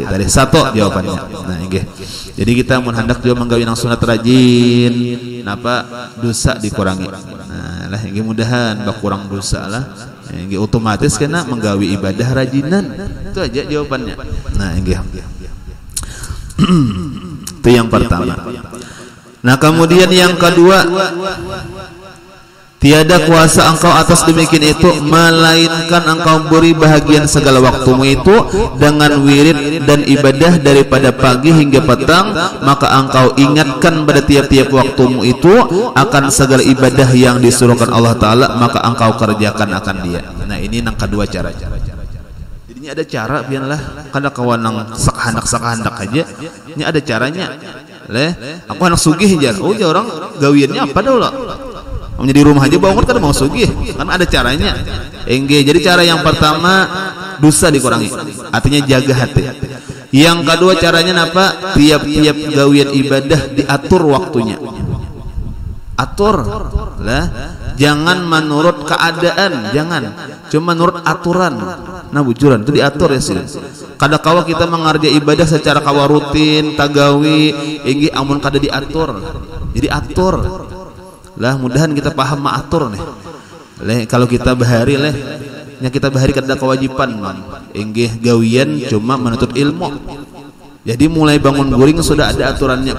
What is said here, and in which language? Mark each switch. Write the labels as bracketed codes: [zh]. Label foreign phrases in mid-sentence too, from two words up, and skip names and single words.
[bjn] Tadi satu jawabannya. Nah, inggih. Jadi kita mun hendak juga menggawi nang sunat rajin, napa dosa dikurangi. Nah, lah inggih mudahan bakurang dosa lah. Inggih otomatis kena menggawi ibadah rajinan. Itu aja jawabannya. Nah, inggih. Itu yang pertama. [ms] Nah, kemudian yang kedua, tiada kuasa engkau atas demikian itu melainkan engkau beri bahagian segala waktumu itu dengan wirid dan ibadah daripada pagi hingga petang, maka engkau ingatkan pada tiap-tiap waktumu itu akan segala ibadah yang disuruhkan Allah Ta'ala, maka engkau kerjakan akan dia. [bjn] Nah, ini yang kedua cara. Jadi ini ada cara biarlah kada kawan nang sakahandak aja. Ini ada caranya. Aku anak sugih jar. Oh, ya orang gawiannya apa dulu? Menjadi rumah aja bangun kan mau sugih, kan ada caranya. Jadi cara yang pertama dosa dikurangi, artinya jaga hati. Yang kedua caranya apa? Tiap-tiap gawian ibadah diatur waktunya. Atur lah, jangan menurut keadaan, jangan cuma menurut aturan. Nah, bujuran itu diatur ya sih. Kadang-kala kita mengerjakan ibadah secara kawa rutin, tagawi, amun kada diatur. Jadi atur. Lah mudahan kita paham maatur nih. Kalau kita bahari kita bahari kada kewajiban inggih gawian cuma menuntut ilmu. Jadi mulai bangun guring sudah ada aturannya.